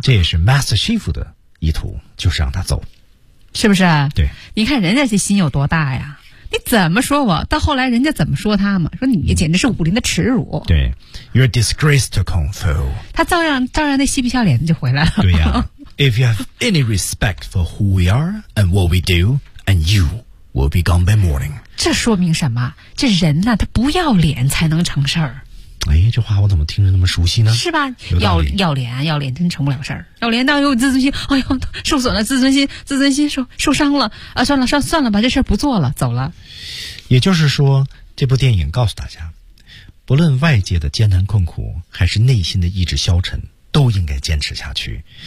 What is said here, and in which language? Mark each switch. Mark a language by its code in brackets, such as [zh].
[zh] 这也是 Master Chief 的意图，就是让他走，是不是？对，你看人家这心有多大呀！你怎么说我？到后来人家怎么说他嘛？说你简直是武林的耻辱。 [en] 对 ，You're a disgrace to Kung Fu。 [zh] 他照样那嬉皮笑脸的就回来了。 [en] 对呀、啊、，If you have any respect for who we are and what we do, and you will be gone by morning。 [zh] 这说明什么？这人呢、啊，他不要脸才能成事儿。哎，这话我怎么听着那么熟悉呢？是吧？要脸真成不了事儿。要脸到有自尊心，哎呦，受损了，自尊心受伤了啊！算了，把这事儿不做了，走了。也就是说，这部电影告诉大家，不论外界的艰难困苦，还是内心的意志消沉，都应该坚持下去。